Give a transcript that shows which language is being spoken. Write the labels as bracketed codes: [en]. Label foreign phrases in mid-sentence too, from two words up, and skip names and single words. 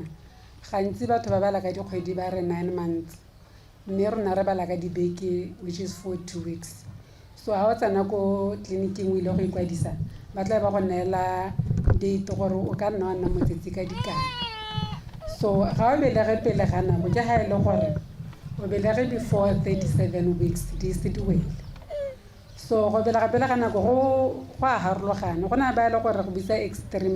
[tn] Gantsi batho ba bala ka dikgwedi ba re [en] 9 months. [tn] Mme rona re bala ka dibeke, [en] which is 42 weeks. [tn] So ha o tsana ko tleliniking o ile go ikwadisa, ba tla ba go neela date gore o ka nna wa nna motsetse ka dikae. So ga o belege pele ga nako ke ha ile gore o belege [en] before 37 weeks [tn] di se di wele. So go belega pele ga nako go a harologana go na ba ile gore go bisa extreme